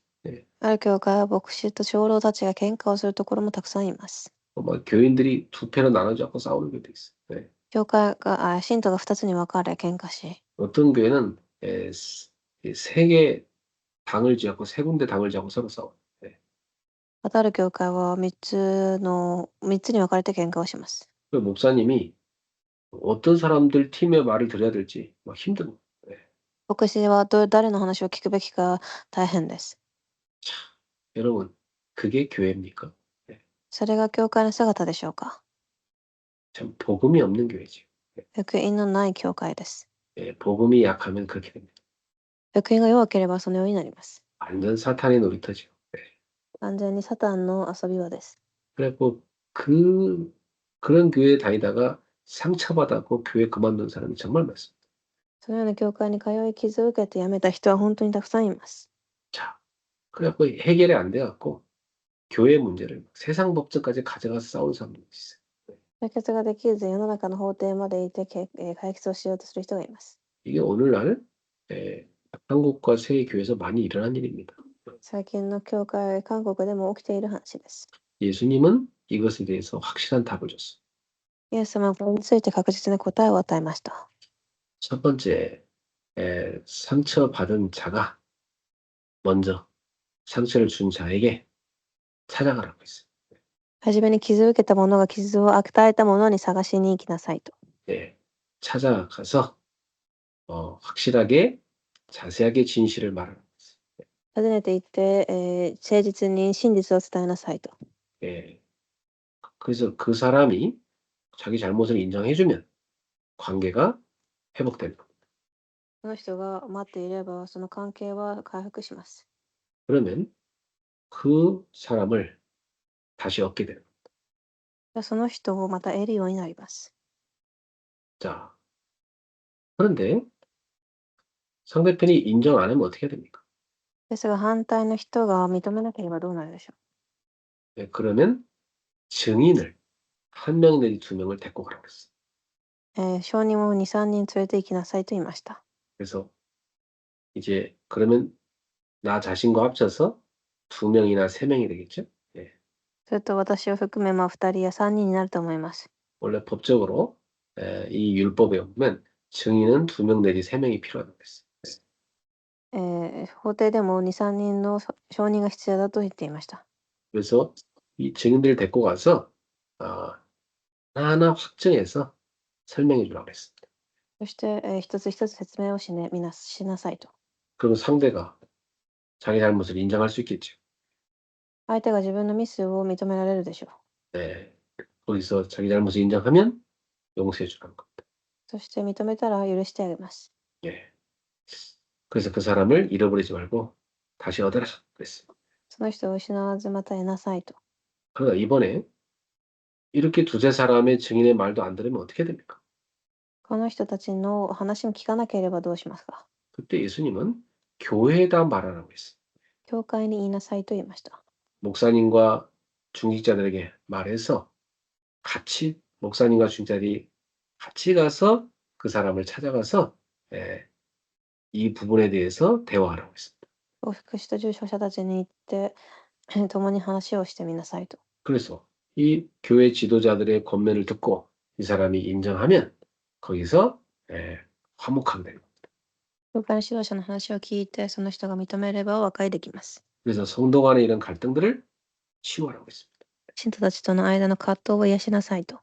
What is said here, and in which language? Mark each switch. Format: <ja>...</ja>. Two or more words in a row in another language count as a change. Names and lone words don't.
<ja>ある教会は牧師と長老たちが喧嘩をするところもたくさんいます。</ja> <ko>막 교인들이 두 패로 나눠져 갖고 싸우는 것도 있어요.</ko> <ja>教会が、信徒が2つに分かれ喧嘩し、</ja> <ko>어떤 교회는 세 개 당을 지었고 세 군데 당을 지고 서로 싸워요.</ko> <ja>またある教会は3つに分かれて喧嘩をします。</ja> <ko>그 목사님이 어떤 사람들 팀의 말을 들어야 될지 막 힘든 거예요.</ko> <ja>牧師は誰の話を聞くべきか大変です。</ja> <ko>여러분, 그게 교회입니까?</ko> <ja>それが教会の姿でしょうか？</ja> <ko>참 복음이 없는 교회죠.</ko> <ja>福音のない教会です。</ja> <ko>복음이 약하면 그렇게 됩니다.</ko> <ja>福音が弱ければそのようになります。</ja> <ko>완전 사탄의 놀이터죠.</ko> <ja>完全にサタンの遊び場です。</ja> <ko>그래갖고 그런 교회에 다니다가 상처받았고 교회 그만둔 사람이 정말 많습니다.</ko> <ja>そのような教会に通い傷を受けて辞めた人は本当にたくさんいます。</ja> <ko>자, 그래갖고 해결이 안 돼갖고 교회 문제를 세상 법정까지 가져가서 싸우는 사람도 있어요.</ko> <ja>解決ができず世の中の法廷までいて解決をしようとする人がいます。</ja> <ko>이게 오늘날 한국과 세계 교회에서 많이 일어난 일입니다.</ko> <ja>最近の教会、韓国でも起きている話です。</ja> <ko>예수님은 이것에 대해서 확실한 답을 줬어요.</ko> <ja>イエス様はこれについて確実な答えを与えました。</ja> <ko>첫 번째, 상처받은 자가 먼저 상처를 준 자에게 찾아가라고 했어요.</ko> <ja>はじめに傷を受けた者が傷を与えた者に探しに行きなさいと。</ja> <ko>찾아가서 확실하게 자세하게 진실을 말하라고 했어요.</ko> <ja>訪ねて行って、誠実に真実を伝えなさいと。</ja> <ko>그래서 그 사람이 자기 잘못을 인정해주면 관계가 회복되는 겁니다.</ko> <ja>その人が待っていればその関係は回復します。</ja> <ko>그러면 그 사람을 다시 얻게 되는 겁니다.</ko> <ja>その人をまた得るようになります。</ja> <ko>자, 그런데 상대편이 인정 안 하면 어떻게 해야 됩니까?</ko> <ja>ですが反対の人が認めなければどうなるでしょ</ja> <ko>그러면 증인을 한 명 내지 두 명을 데리고 가라고 했어요.</ko> <ja>う。証人を2、3人連れて行きなさいと言いました。</ja> <ko>그래서 이제 그러면 나 자신과 합쳐서 두 명이나 세 명이 되겠죠?</ko> <ja>それと私を含め2人や3人になると思います。</ja> <ko>원래 법적으로 이 율법에 보면 증인은 두 명 내지 세 명이 필요하다고 했어요.</ko> <ja>法廷でも2、3人の証人が必要だと言っていました。</ja> <ko>그래서 이 증인들을 데리고 가서 하나하나 확정해서 설명해 주라고 그랬습니다.</ko> <ja>そして、一つ一つ説明をしなさいと。</ja> <ko>그리고 상대가 자기 잘못을 인정할 수 있겠죠.</ko> <ja>相手が自分のミスを認められるでしょう。</ja> <ko>네. 거기서 자기 잘못을 인정하면 용서해 주라는 겁니다.</ko> <ja>そして認めたら許してあげます。</ja> <ko>예. 그래서 그 사람을 잃어버리지 말고 다시 얻어라 그랬어요.</ko> <ja>その人を失わずまた得なさいと。</ja> <ko>그러나 이번에 이렇게 두세 사람의 증인의 말도 안 들으면 어떻게 됩니까?</ko> <ja>この人たちの話も聞かなければどうしますか。</ja> <ko>그때 예수님은 교회에다 말하라고 했어요.</ko> <ja>教会に言いなさいと言いました。</ja> <ko>목사님과 중직자들에게 말해서 같이 목사님과 중직자들이 같이 가서 그 사람을 찾아가서 이 부분에 대해서 대화하라고 했습니다.</ko> <ja>牧師と住所者たちに言って共に話をしてみなさいと。</ja> <ko>그래서 이 교회 지도자들의 권면을 듣고 이 사람이 인정하면 거기서 화목하게 되는 겁니다.</ko> <ja>教会の指導者の話を聞いてその人が認めれば和解できます。</ja> <ko>그래서 성도 간의 이런 갈등들을 치유하라고 했습니다.</ko> <ja>信徒たちとの間の葛藤を癒しなさいと。</ja>